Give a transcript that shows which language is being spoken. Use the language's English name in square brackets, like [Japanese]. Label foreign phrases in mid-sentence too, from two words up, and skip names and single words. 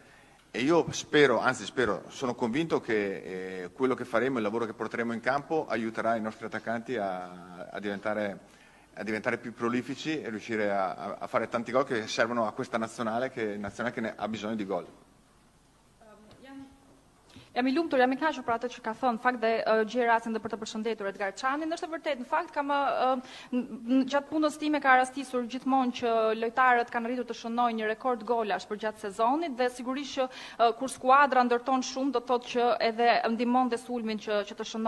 [Italian] E io spero, sono convinto che quello che faremo, il lavoro che porteremo in campo aiuterà i nostri attaccanti a diventare più prolifici e riuscire a fare tanti gol che servono a questa nazionale che ne ha bisogno di gol. [Albanian] Jam I lumtur, jam I kënaqur për atë që ka thënë, fakt dhe gjej rastin dhe për të përshëndetur Edgar Çanin. Është e vërtetë, në fakt gjatë punës time ka rastisur gjithmonë që lojtarët kanë arritur të shënojnë një rekord golash për gjatë sezonit dhe sigurisht që kur skuadra ndërton shumë do të thotë që edhe ndihmon dhe sulmin që të shënojnë.